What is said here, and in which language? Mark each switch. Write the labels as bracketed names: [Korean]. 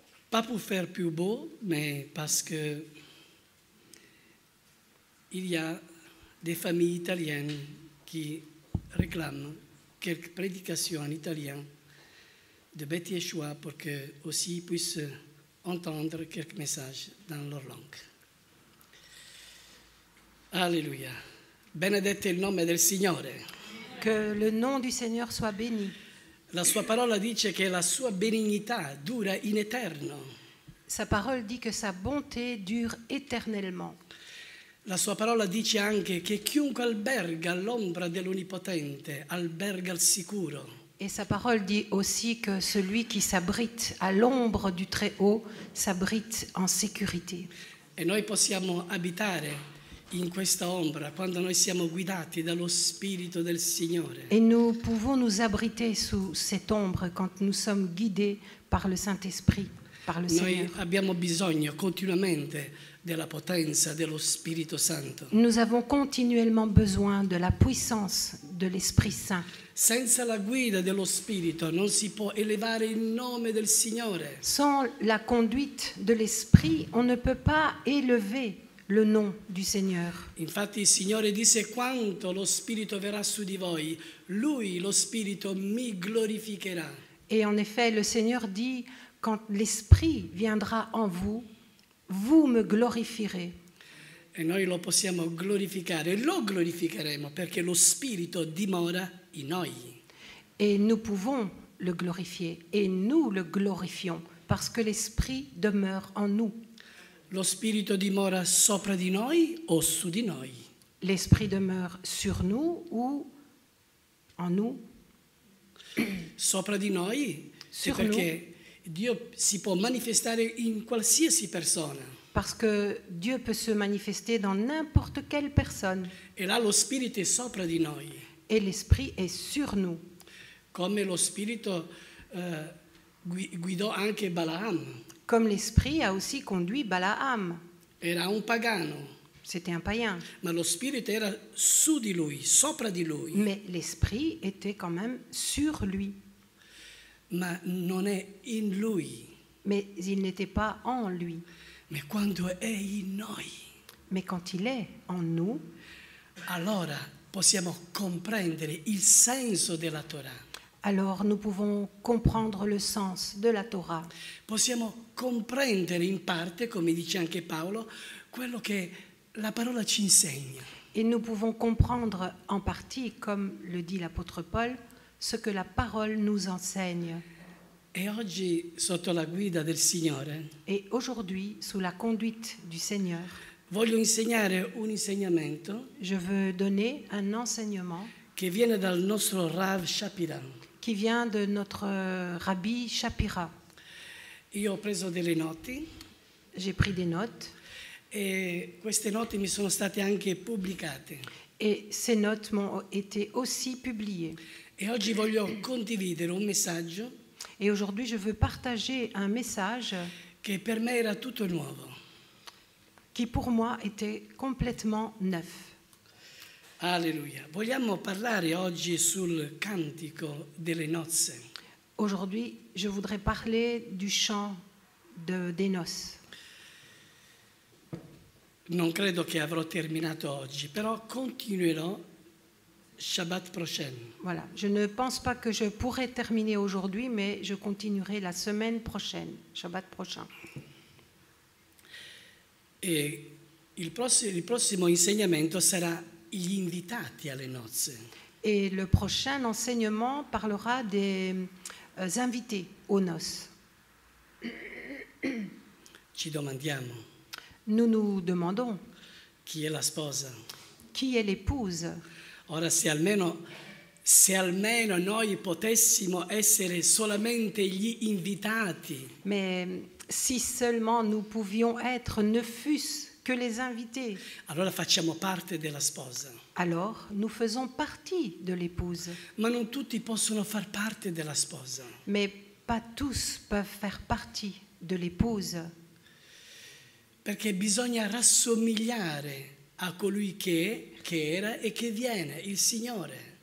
[French] Pas pour faire plus beau, mais parce que il y a des familles italiennes qui réclament quelques prédications en italien de Beth Yeshua pour que aussi puissent entendre quelques messages dans leur langue. Alléluia. [Italian] Benedetto il nome del Signore. [French] Que le nom du Seigneur soit béni. [Italian] La sua parola dice che la sua benignità dura in eterno. [French] Sa parole dit que sa bonté dure éternellement. [Italian] La sua parola dice anche che chiunque alberga all'ombra dell'Onnipotente alberga al sicuro. [French] Et sa parole dit aussi que celui qui s'abrite à l'ombre du Très-Haut s'abrite en sécurité. [Italian] E noi possiamo abitare in questa ombra quando noi siamo guidati dallo Spirito del Signore. [French] Et nous pouvons nous abriter sous cette ombre quand nous sommes guidés par le Saint-Esprit, par le [Italian] Noi [French] Seigneur. [Italian] abbiamo bisogno continuamente della potenza dello Spirito Santo. [French] Nous avons continuellement besoin de la puissance de l'Esprit Saint. [Italian] Senza la guida dello Spirito non si può elevare il nome del Signore. [French] Sans la conduite de l'Esprit, on ne peut pas élever le nom du Seigneur. [Italian] Infatti il Signore disse: quanto lo Spirito verrà su di voi, Lui, lo Spirito, mi glorificherà. [French] Et en effet, le Seigneur dit, quand l'Esprit viendra en vous, vous me glorifierez. [Italian] E noi lo possiamo glorificare, lo glorificheremo perché lo Spirito dimora in noi. [French] Et nous pouvons le glorifier, et nous le glorifions, parce que l'Esprit demeure en nous. [Italian] Lo Spirito dimora sopra di noi o su di noi? [French] L'Esprit demeure sur nous ou en nous? [Italian] Sopra di noi, sì, [French] Sur [Italian] perché Dio si può manifestare in qualsiasi persona. [French] Parce que Dieu peut se manifester dans n'importe quelle personne. [Italian] E là lo Spirito è sopra di noi. [French] Et l'Esprit est sur nous. [Italian] Come lo Spirito guidò anche Balaam. [French] Comme l'Esprit a aussi conduit Balaam. [Italian] Era un pagano, [French] C'était un païen. [Italian] ma lo Spirito era su di lui, sopra di lui. [French] Mais l'Esprit était quand même sur lui. [Italian] Ma non è in lui. [French] Mais il n'était pas en lui. [Italian] Ma quando è in noi, [French] Mais quand il est en nous, [Italian] allora possiamo comprendere il senso della Torah. [French] alors nous pouvons comprendre le sens de la Torah. [Italian] Possiamo comprendere in parte, come dice anche Paolo, quello che la parola ci insegna. [French] Et nous pouvons comprendre en partie, comme le dit l'apôtre Paul, ce que la parole nous enseigne. [Italian] E oggi, sotto la guida del Signore, [French] Et aujourd'hui, sous la conduite du Seigneur, [Italian] voglio insegnare un insegnamento [French] je veux donner un enseignement [Italian] che viene dal nostro Rav Shapira. [French] qui vient de notre Rabbi Shapira. [Italian] Io ho preso delle noti [French] J'ai pris des notes [Italian] e queste note mi sono state anche pubblicate. [French] et ces notes m'ont été aussi publiées. [Italian] E oggi voglio condividere un messaggio [French] Et aujourd'hui, je veux partager un message [Italian] che per me era tutto nuovo. [French] qui pour moi était complètement neuf. [Italian] Alleluia. Vogliamo parlare oggi sul cantico delle nozze. [French] Aujourd'hui, je voudrais parler du chant des noces. [Italian] Non credo che avrò terminato oggi, però continuerò [French] Shabbat prochain. Voilà, je ne pense pas que je pourrai terminer aujourd'hui, mais je continuerai la semaine prochaine, Shabbat prochain. [Italian] E il prossimo insegnamento sarà gli invitati alle nozze. [French] Et le prochain enseignement parlera des invités aux noces. [Italian] Ci domandiamo [French] Nous nous demandons [Italian] chi è la sposa. [French] qui est l'épouse. [Italian] Ora se almeno noi potessimo essere solamente gli invitati, [French] Mais si seulement nous pouvions être, ne fût-ce que les invités, [Italian] allora facciamo parte della sposa. [French] alors nous faisons partie de l'épouse. [Italian] Ma non tutti possono far parte della sposa. [French] Mais pas tous peuvent faire partie de l'épouse. [Italian] Perché bisogna rassomigliare a colui che era e che viene, il Signore.